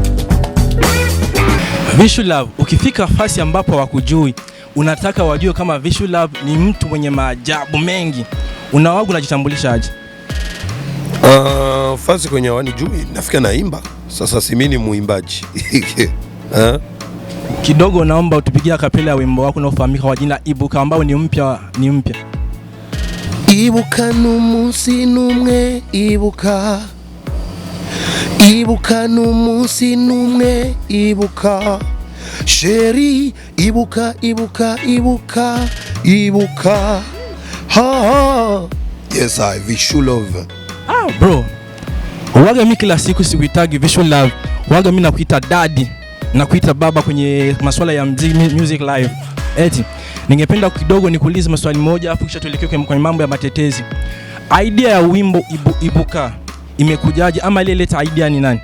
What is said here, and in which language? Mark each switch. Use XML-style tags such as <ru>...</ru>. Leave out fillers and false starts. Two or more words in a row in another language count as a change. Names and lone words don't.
<sw>Vichou Love, ukifika fasi ambapo wakujui, unataka wajue kama Vichou Love ni mtu mwenye maajabu mengi, unawagu unajitambulisha aje? Fasi kwenye wanijui, nafika naimba. Sasa si mimi ni muimbaji. Kidogo naomba utupigie kapela ya wimbo wako unaofahamika kwa jina Ibuka ambao ni mpya.</sw> <rw>Ibuka n'umunsi numwe, ibuka n'umunsi numwe, ibuka sheri, ibuka ha.</rw> <en>Yes, I Vichou Love.</en> <sw>Bro, waga mimi kila siku sikuitagi Vichou Love, waga mimi nakuita daddy, nakuita baba kwenye masuala ya</sw> <en>music live.</en> <sw>Ningependa kidogo nikuulize maswali moja afu kisha tuelekee kwenye mambo ya matetezi. Idea ya wimbo Ibuka imekujaje ama ile leta idea ni nani?</sw>